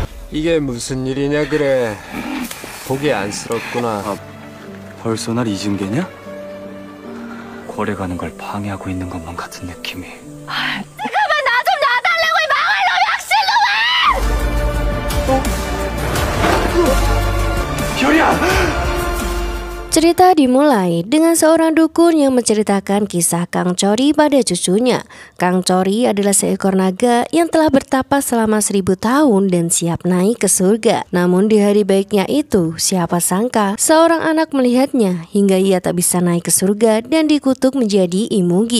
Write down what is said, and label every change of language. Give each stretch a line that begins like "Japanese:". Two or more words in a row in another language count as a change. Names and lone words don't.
Korean: 이게 무슨 일이냐 그래. 보기 안쓰럽구나. 아, 벌써 날 잊은 게냐? 고래 가는 걸 방해하고 있는 것만 같은 느낌이. 가만 나 좀 놔달라고 이 망할 놈 별이야!
Indonesian: Cerita dimulai dengan seorang dukun yang menceritakan kisah Kang Chori pada cucunya. Kang Chori adalah seekor naga yang telah bertapa selama 1000 tahun dan siap naik ke surga. Namun di hari baiknya itu, siapa sangka seorang anak melihatnya hingga ia tak bisa naik ke surga dan dikutuk menjadi imugi.